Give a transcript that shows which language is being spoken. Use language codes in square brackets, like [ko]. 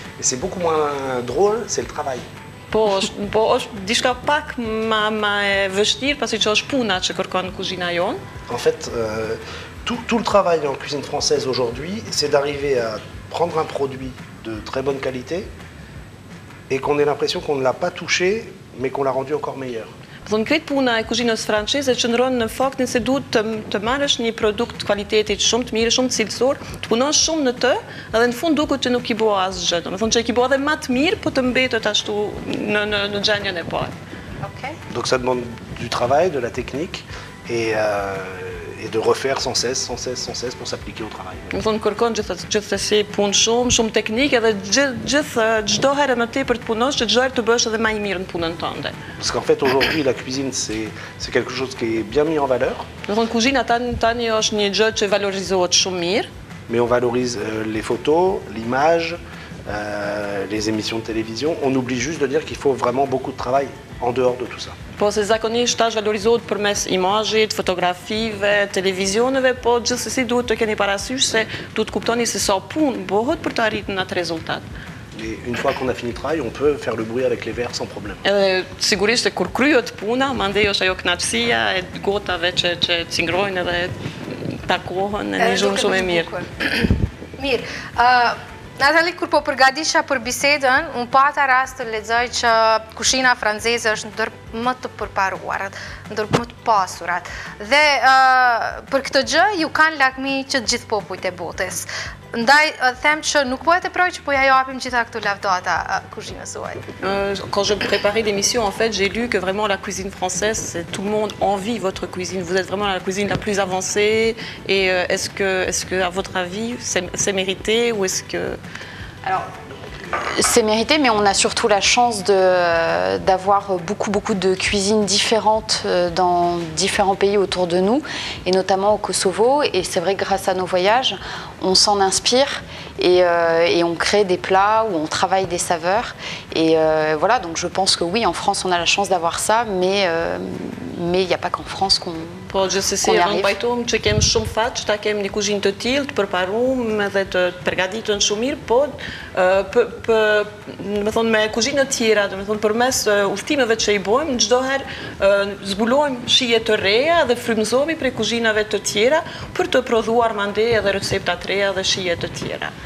[fr] C'est beaucoup moins drôle, c'est le travail. [sq] Po është diçka pak më e vështirë, pasi që është puna që kërkon kuzhina jonë. [fr] En fait, tout le travail en cuisine française aujourd'hui, c'est d'arriver à prendre un produit de très bonne qualité et qu'on ait l'impression qu'on ne l'a pas touché, mais qu'on l'a rendu encore meilleur. [sq] Thonë, këtë puna e kuzhinës franceze qëndron në faktin se duhet të marrësh një produkt kvalitetit shumë të mirë, shumë të cilësor, të punosh shumë në të, edhe në fund duket që nuk i bua asgjë. Do të thonë që i bua edhe më të mirë, po të mbetet ashtu në gjendjen e parë. Okay. [fr] Donc ça demande du travail, de la technique et de refaire sans cesse pour s'appliquer au travail. [sq] Do të thonë kërkon gjithsesi punë shumë teknike dhe çdo herë më tepër të punosh, që çdo herë të bësh edhe më i mirë në punën tënde. [fr] Parce qu'en fait aujourd'hui la cuisine c'est quelque chose qui est bien mis en valeur. [sq] Do të thonë kuzhina tani është një gjë që valorizohet shumë mirë. [fr] Mais on valorise les photos, l'image, les émissions de télévision. On oublie juste de dire qu'il faut vraiment beaucoup de travail en dehors de tout ça. [sq] Po se zakonisht tash valorizohet përmes imazhit, fotografive, televizioneve, po gjithsesi duhet të keni parasysh se duhet kuptoni se sa punë bëhet për të arritur atë rezultat. [fr] Mais une fois qu'on a fini le travail, on peut faire le bruit avec les verres sans problème. [sq] Sigurisht e kur kryhet puna, mandej është ajo kënaqësia e gotave që cingrojnë edhe takohen në një zhurmë shumë e mirë. Mirë. Natali, kur po përgatitesha për bisedën, unë pata rast të lexoj që kushina franceze është ndër më të përparuarat, ndër më të pasurat. Dhe për këtë gjë ju kanë lakmi që gjithë popujt e botës. Ndaj them që nuk po e teproj që po ja japim gjitha këto lavdata kuzhinës suaj. [fr] Quand je préparais l'émission, en fait, j'ai lu que vraiment la cuisine française, tout le monde envie votre cuisine. Vous êtes vraiment la cuisine la plus avancée. Et est-ce que, à votre avis, c'est mérité ou est-ce que... Alors, c'est mérité, mais on a surtout la chance d'avoir beaucoup de cuisines différentes dans différents pays autour de nous, et notamment au Kosovo. Et c'est vrai que grâce à nos voyages, on s'en inspire et on crée des plats où on travaille des saveurs. Et voilà, donc je pense que oui, en France, on a la chance d'avoir ça, mais il n'y a pas qu'en France qu'on y arrive. [sq] Pajtohem që kem shumë fat që ta kem një kuzhinë të tillë, të përparuar edhe të përgatitur shumë mirë, po me kuzhinë të tjera, përmes udhëtimeve që i bëjmë, çdo herë zbulojmë shije të reja dhe frymëzohemi prej kuzhinave të tjera për të prodhuar mandej edhe recepta të reja dhe shije të tjera.